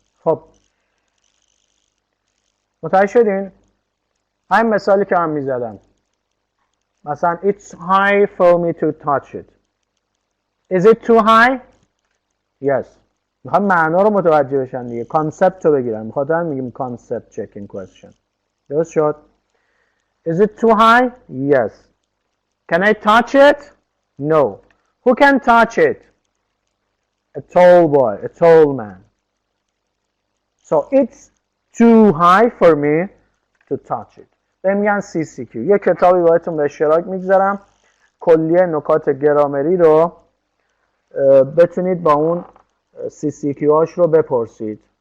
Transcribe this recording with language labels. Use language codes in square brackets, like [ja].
[fa] خب متوجه شدین؟ همین مثالی که من میزدم مثلا [en] it's high for me to touch it. Is it too high? Yes. [fa] میخوام معنا رو متوجه بشن دیگه، کانسپت رو بگیرن، میخواد هم میگیم concept checking question. درست شد؟ [en] Is it too high? Yes. Can I touch it? No. Who can touch it? A tall boy, a tall man. So it's too high for me to touch it. [fa] بهم میگن CCQ. یه کتابی باهاتون به اشتراک میگذارم، کلیه نکات گرامری رو بتونید با اون CCQ هاش رو بپرسید.